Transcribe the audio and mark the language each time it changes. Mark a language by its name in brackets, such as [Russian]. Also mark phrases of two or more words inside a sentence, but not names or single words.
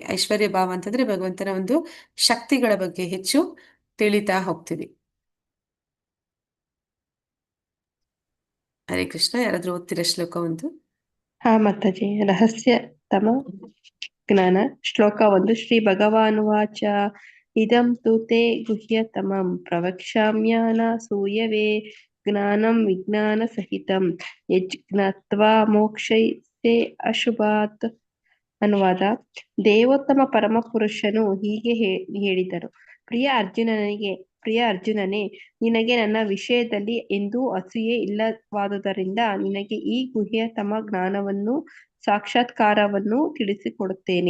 [Kannada] ಐಶ್ವರ್ಯ ಭಾವ ಅಂತಂದ್ರೆ ಭಗವಂತನ ಒಂದು ಶಕ್ತಿಗಳ ಬಗ್ಗೆ ಹೆಚ್ಚು ತಿಳಿತಾ ಹೋಗ್ತೀವಿ. ಹರೇ ಕೃಷ್ಣ. ಯಾರಾದ್ರೂ ಓದ್ತೀರಾ ಶ್ಲೋಕ ಒಂದು? ಹಾ ಮಾತಾಜಿ. ರಹಸ್ಯತಮ ಜ್ಞಾನ ಶ್ಲೋಕ 1. [Sanskrit] ಶ್ರೀ ಭಗವಾನುವಾಚ ಇದಂ ತು ತೇ ಗುಹ್ಯತಮಂ ಪ್ರವಕ್ಷ್ಯಾಮ್ಯನ ಸೂಯವೇ ಜ್ಞಾನಂ ವಿಜ್ಞಾನ ಸಹಿತಂ ಯಜ್ಞತ್ವಾ ಮೋಕ್ಷೈತೆ ಅಶುಭಾತ್. [Kannada] ಅನುವಾದ: ದೇವೋತ್ತಮ ಪರಮಪುರುಷನು ಹೀಗೆ ಹೇಳಿದರು, ಪ್ರಿಯ ಅರ್ಜುನನೇ, ನಿನಗೆ ನನ್ನ ವಿಷಯದಲ್ಲಿ ಎಂದೂ ಅಸೂಯೆ ಇಲ್ಲವಾದುದರಿಂದ ನಿನಗೆ ಈ ಗುಹ್ಯತಮ ಜ್ಞಾನವನ್ನು ಸಾಕ್ಷಾತ್ಕಾರವನ್ನು ತಿಳಿಸಿಕೊಡುತ್ತೇನೆ.